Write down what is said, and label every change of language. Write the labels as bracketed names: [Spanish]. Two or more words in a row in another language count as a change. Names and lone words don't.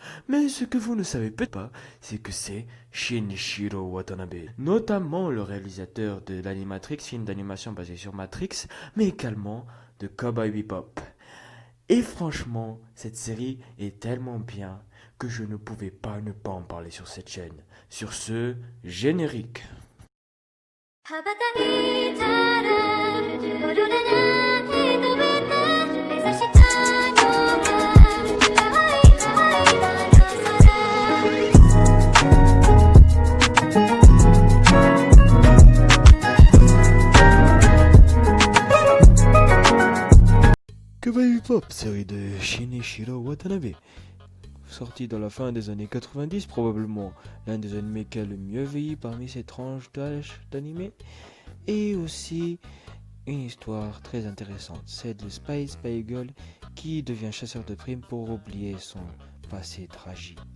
[French] Mais ce que vous ne savez peut-être pas, c'est que c'est Shinichiro Watanabe, notamment le réalisateur de l'Animatrix, film d'animation basé sur Matrix, mais également de Cowboy Bebop. Et franchement, cette série est tellement bien que je ne pouvais pas ne pas en parler sur cette chaîne. Sur ce, générique. [Japanese] 羽ばたいたらゴールでな飛べて目指したのはハイハイな [French] Cowboy Bebop, série de Shinichiro Watanabe. Sorti dans la fin des années 90 probablement, l'un des animés qui a le mieux vieilli parmi ces tranches d'âge d'animé, et aussi une histoire très intéressante, celle de Spy Girl qui devient chasseur de primes pour oublier son passé tragique.